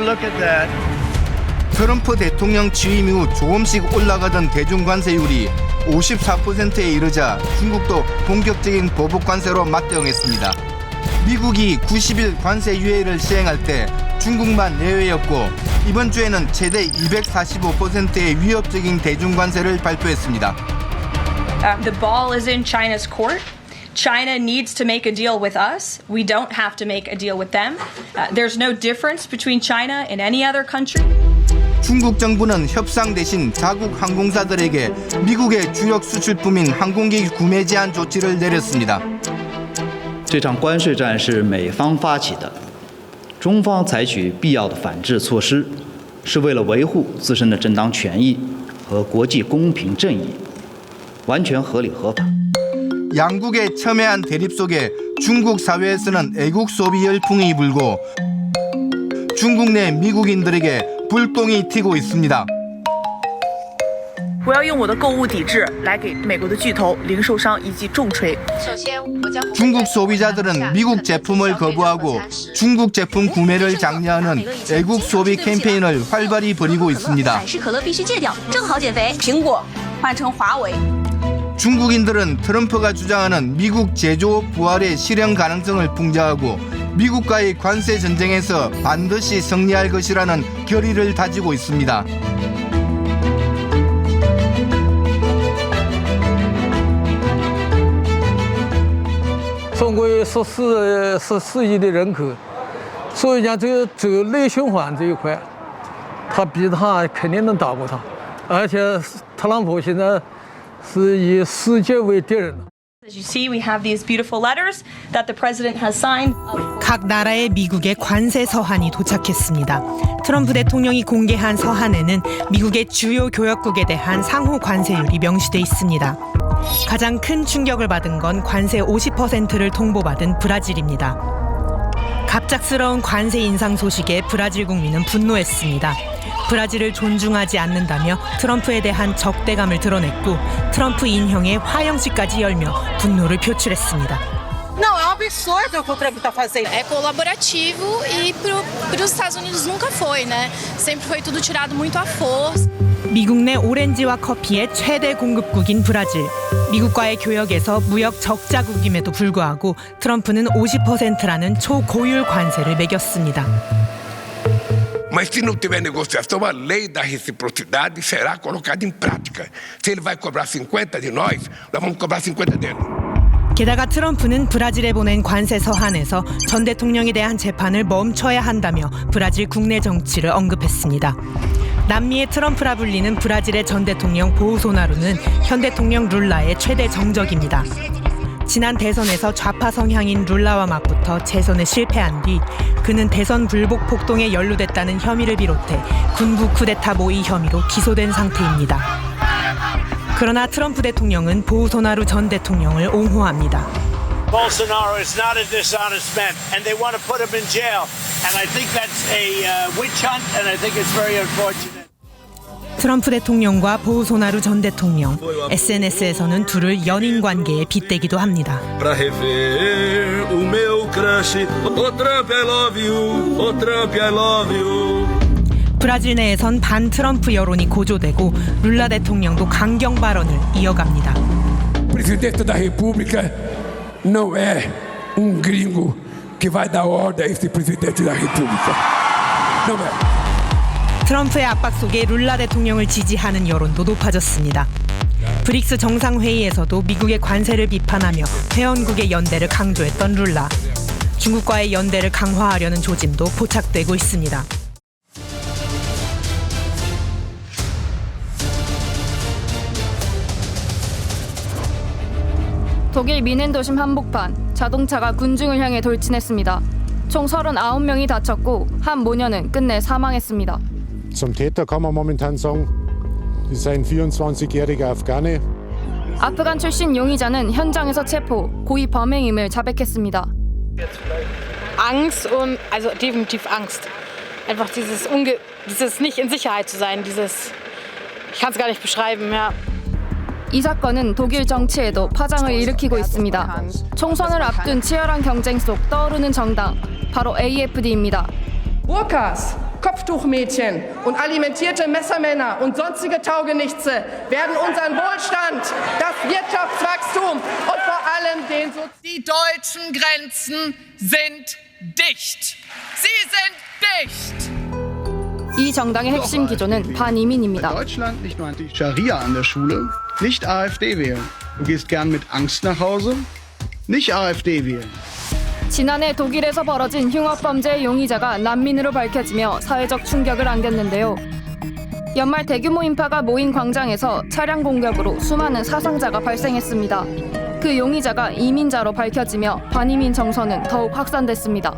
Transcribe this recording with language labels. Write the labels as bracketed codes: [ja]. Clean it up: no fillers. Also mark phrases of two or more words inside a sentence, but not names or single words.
[ko] 트럼프 대통령 취임 이후 조금씩 올라가던 대중 관세율이 54%에 이르자 중국도 본격적인 보복 관세로 맞대응했습니다. 미국이 90일 관세 유예를 시행할 때 중국만 예외였고 이번 주에는 최대 245%의 위협적인 대중 관세를 발표했습니다. [en] The ball is in China's court. China needs to make a deal with us. We don't have to make a deal with them. There's no difference between China and any other country. [ko] 중국 정부는 협상 대신 자국 항공사들에게 미국의 주력 수출품인 항공기 구매 제한 조치를 내렸습니다. [zh] 这场关税战是美方发起的，中方采取必要的反制措施，是为了维护自身的正当权益和国际公平正义，完全合理合法。 [ko] 양국의 첨예한 대립 속에 중국 사회에서는 애국 소비 열풍이 불고 중국 내 미국인들에게 불똥이 튀고 있습니다. [zh] 我要用我的购物抵制来给美国的巨头、零售商一记重锤。 [ko] 중국 소비자들은 미국 제품을 거부하고 중국 제품 구매를 장려하는 애국 소비 캠페인을 활발히 벌이고 있습니다. [zh] 百事可乐必须戒掉，正好减肥。苹果换成华为。 [ko] 중국인들은 트럼프가 주장하는 미국 제조업 부활의 실현 가능성을 풍자하고 미국과의 관세 전쟁에서 반드시 승리할 것이라는 결의를 다지고 있습니다. [zh] 中国14亿的人口，所以讲这个内循环这一块，他比他肯定能打过他。而且特朗普现在是以世界为敌人。 [en] As you see, we have these beautiful letters that the president has signed. [ko] 각 나라의 미국의 관세 서한이 도착했습니다. 트럼프 대통령이 공개한 서한에는 미국의 주요 교역국에 대한 상호 관세율이 명시돼 있습니다. 가장 큰 충격을 받은 건 관세 50%를 통보받은 브라질입니다. 갑작스러운 관세 인상 소식에 브라질 국민은 분노했습니다. 브라질을 존중하지 않는다며 트럼프에 대한 적대감을 드러냈고 트럼프 인형의 화영식까지 열며 분노를 표출했습니다. [pt] Não, é um absurdo o que o Trump está fazendo. É colaborativo e para os Estados Unidos nunca foi, né? Sempre foi tudo tirado muito à força. [ko] 미국 내 오렌지와 커피의 최대 공급국인 브라질. 미국과의 교역에서 무역 적자국임에도 불구하고 트럼프는 50%라는 초고율 관세를 매겼습니다. [pt] Mas se não tiver negociação, a lei da reciprocidade será colocada em prática. Se ele vai cobrar 50 de nós vamos cobrar 50 dele. [ko] 게다가 트럼프는 브라질에 보낸 관세 서한에서 전 대통령에 대한 재판을 멈춰야 한다며 브라질 국내 정치를 언급했습니다. 남미의 트럼프라 불리는 브라질의 전 대통령 보우소나루는 현 대통령 룰라의 최대 정적입니다. 지난 대선에서 좌파 성향인 룰라와 맞붙어 재선에 실패한 뒤 그는 대선 불복 폭동에 연루됐다는 혐의를 비롯해 군부 쿠데타 모의 혐의로 기소된 상태입니다. 그러나 트럼프 대통령은 보우소나루 전 대통령을 옹호합니다. [en] Bolsonaro is not a dishonest man, and they want to put him in jail. And I think that's a witch hunt, and I think it's very unfortunate. [ko] 트럼프 대통령과 보우소나루 전 대통령, SNS에서는 둘을 연인 관계에 빗대기도 합니다. [pt] Pra rever o meu crush, o Trump [en] I love you, [pt] o Trump [en] I love you. [ko] 브라질 내에선 반 트럼프 여론이 고조되고 룰라 대통령도 강경 발언을 이어갑니다. [pt] Presidente da República não é gringo que vai dar ordem a esse presidente da República. Não é. [ko] 트럼프의 압박 속에 룰라 대통령을 지지하는 여론도 높아졌습니다. 브릭스 정상회의에서도 미국의 관세를 비판하며 회원국의 연대를 강조했던 룰라. 중국과의 연대를 강화하려는 조짐도 포착되고 있습니다. 독일 미넨 도심 한복판, 자동차가 군중을 향해 돌진했습니다. 총 39명이 다쳤고 한 모녀는 끝내 사망했습니다. [de] Zum Täter kann man momentan sagen, das ist ein 24-jähriger Afghane. [ko] 아프간 출신 용의자는 현장에서 체포, 고의 범행임을 자백했습니다. [de] Angst und also definitiv Angst. Einfach dieses nicht in Sicherheit zu sein, ich kann es gar nicht beschreiben, ja. [ko] 이 사건은 독일 정치에도 파장을 일으키고 있습니다. 총선을 앞둔 치열한 경쟁 속 떠오르는 정당, 바로 AfD입니다. [de] Burkas, Kopftuchmädchen und alimentierte Messermänner und sonstige Taugenichtse werden unseren Wohlstand, das Wirtschaftswachstum und vor allem Die deutschen Grenzen sind dicht. Sie sind dicht. [ko] 이 정당의 핵심 기조는 반이민입니다. [de] In Deutschland nicht nur Anti-Scharia an der Schule, nicht AfD wählen. Du gehst gern mit Angst nach Hause, nicht AfD wählen. [ko] 지난해 독일에서 벌어진 흉악범죄의 용의자가 난민으로 밝혀지며 사회적 충격을 안겼는데요. 연말 대규모 인파가 모인 광장에서 차량 공격으로 수많은 사상자가 발생했습니다. 그 용의자가 이민자로 밝혀지며 반이민 정서는 더욱 확산됐습니다.